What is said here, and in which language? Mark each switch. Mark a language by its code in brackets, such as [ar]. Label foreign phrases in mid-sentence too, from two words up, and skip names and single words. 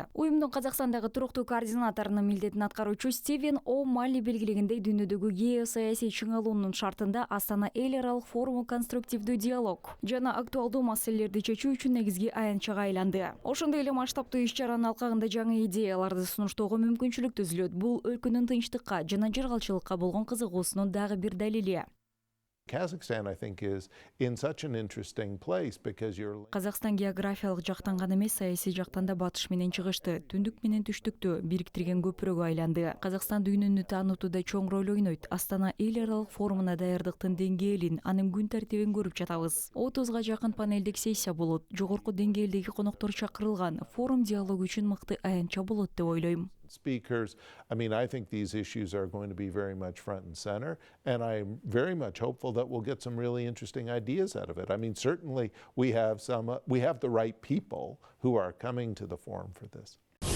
[ky] Уюмдун Казакстандагы туруктуу координаторунун милдетин аткаруучу Стивен О Малли белгилегендей дүйнөдөгү геосаясий чыңалуунун шартында Астана аралык форуму конструктивдүү диалог жана актуалдуу маселелерди чечүү үчүн негизги аянтчага айланды. Ошондой эле масштабтуу иш-чаранын алкагында жаңы идеяларды сунуштоого мүмкүнчүлүк түзүлөт. Бул өлкөнүн тынчтыкка жана жыргалчылыкка болгон кызыгуусунун дагы бир далили. [en] Kazakhstan, I think, is in such an interesting place because you're... [ky] Казакстан географиялык жактан гана эмес, саясий жактан да батыш менен чыгышты, түндүк менен түштүктү бириктирген көпүрөгө айланды. Казакстан дүйнөнү таануутуда чоң роль ойнойт. Астана аралык форумуна даярдыктын деңгээлин, анын күн тартибин көрүп жатабыз. 30га жакын панелдик сессия болот. Жогорку деңгээлдеги коноктор чакырылган. Форум диалог үчүн мыкты аянтча болот деп ойлойм. [en] Speakers, I mean, I think these issues are going to be very much front and center, and I'm very much hopeful that we'll get some really interesting ideas out of it. I mean, certainly we have the right people who are coming to the forum for this.